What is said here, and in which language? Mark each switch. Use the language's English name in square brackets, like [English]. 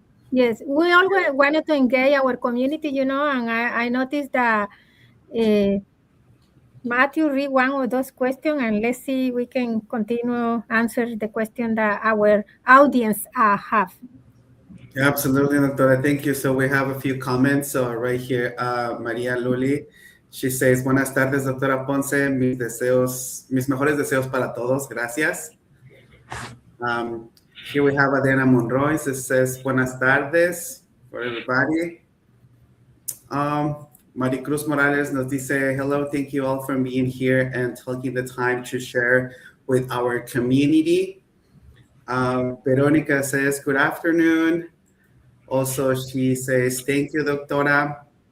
[English] yes, we always wanted to engage our community, and I noticed that Matthew read one of those questions, and let's see if we can continue answer the question that our audience have. Yeah, absolutely, doctora. Thank you. So we have a few comments. So right here, Maria Luli, she says, [Spanish] buenas tardes, doctora [English] Ponce. [Spanish] Mis mejores deseos para todos. Gracias. [English] Here we have Adriana Monroy. It says, [Spanish] buenas tardes [English] for everybody. Maricruz Morales [Spanish] nos dice, [English] hello, thank you all for being here and taking the time to share with our community. Veronica says, good afternoon. Also, she says, thank you, doctora.